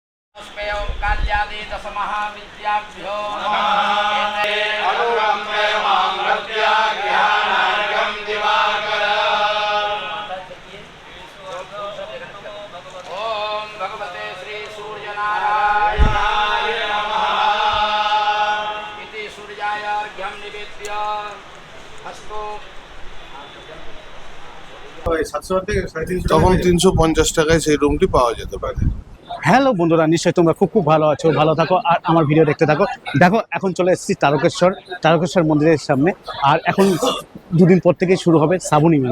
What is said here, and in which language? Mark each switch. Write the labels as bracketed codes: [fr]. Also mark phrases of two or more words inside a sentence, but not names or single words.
[sa] भगवते श्री सूर्यनारायणाय नमः इति सूर्याय अर्घ्यं निवेद्य हस्तो [bn] তখন 350 টাকায় সেই রুমটি পাওয়া যেতে পারে। হ্যালো বন্ধুরা, নিশ্চয়ই তোমরা খুব ভালো আছো, ভালো থাকো আর আমার ভিডিও দেখতে থাকো। দেখো এখন চলে এসেছি তারকেশ্বর মন্দিরের সামনে। আর এখন দুদিন পর থেকেই শুরু হবে শ্রাবণী মেলা।